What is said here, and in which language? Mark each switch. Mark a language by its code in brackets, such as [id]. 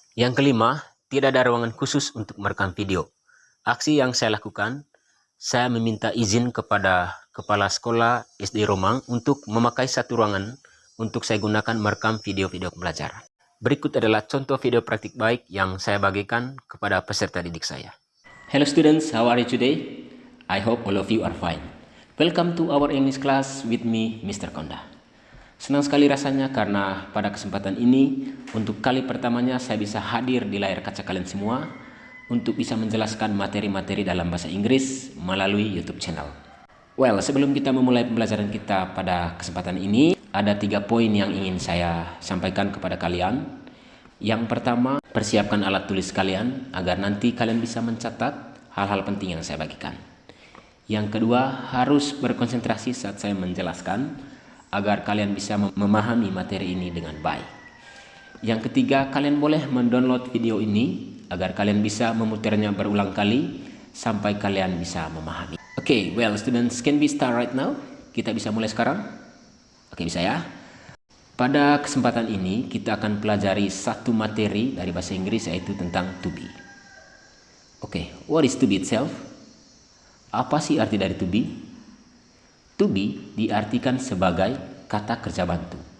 [id] Yang kelima, tidak ada ruangan khusus untuk merekam video. Aksi yang saya lakukan, saya meminta izin kepada kepala sekolah SD Romang untuk memakai satu ruangan untuk saya gunakan merekam video-video pembelajaran. Berikut adalah contoh video praktik baik yang saya bagikan kepada peserta didik saya. [en] Hello students, how are you today? I hope all of you are fine. Welcome to our English class with me, Mr. Konda. [id] Senang sekali rasanya karena pada kesempatan ini, untuk kali pertamanya saya bisa hadir di layar kaca kalian semua untuk bisa menjelaskan materi-materi dalam bahasa Inggris melalui YouTube channel. Well, sebelum kita memulai pembelajaran kita pada kesempatan ini, ada 3 poin yang ingin saya sampaikan kepada kalian. Yang pertama, persiapkan alat tulis kalian agar nanti kalian bisa mencatat hal-hal penting yang saya bagikan. Yang kedua, harus berkonsentrasi saat saya menjelaskan agar kalian bisa memahami materi ini dengan baik. Yang ketiga, kalian boleh mendownload video ini agar kalian bisa memutarnya berulang kali sampai kalian bisa memahami. [en] Oke, well students, can we start right now? [id] Kita bisa mulai sekarang? Oke, bisa ya? Pada kesempatan ini, kita akan pelajari satu materi dari bahasa Inggris yaitu tentang to be. [en] Oke, what is to be itself? [id] Apa sih arti dari [en] to be? [id] To be diartikan sebagai kata kerja bantu.